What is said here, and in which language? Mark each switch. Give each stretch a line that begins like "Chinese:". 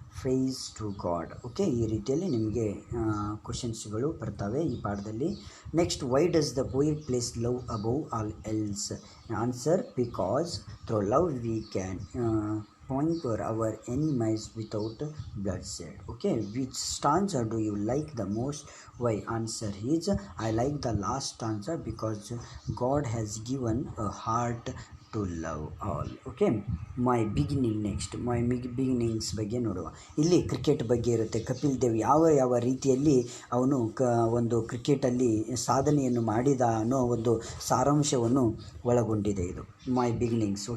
English: Phrase to God.
Kannada: Okay, ಈ ರೀತಿಯಲ್ಲಿ ನಿಮಗೆ ಕ್ವಶನ್ಸ್ಗಳು ಬರ್ತವೆ ಈ ಪಾಠದಲ್ಲಿ.
English: Next, why does the poet place love above all else? Answer, because through love we can conquer our enemies without bloodshed. Okay, which stanza do you like the most? Why? Answer is, I like the last stanza because God has given a heart to love all. Okay, my beginning. Next, my beginnings
Kannada: ಬಗ್ಗೆ ನೋಡುವ. ಇಲ್ಲಿ cricket ಬಗ್ಗೆ ಇರುತ್ತೆ. ಕಪಿಲ್ ದೇವ್ ಯಾವ ರೀತಿಯಲ್ಲಿ ಅವನು ಒಂದು ಕ್ರಿಕೆಟಲ್ಲಿ ಸಾಧನೆಯನ್ನು ಮಾಡಿದ ಅನ್ನೋ ಒಂದು ಸಾರಾಂಶವನ್ನು ಒಳಗೊಂಡಿದೆ ಇದು ಮೈ ಬಿಗಿನಿಂಗ್ಸ್.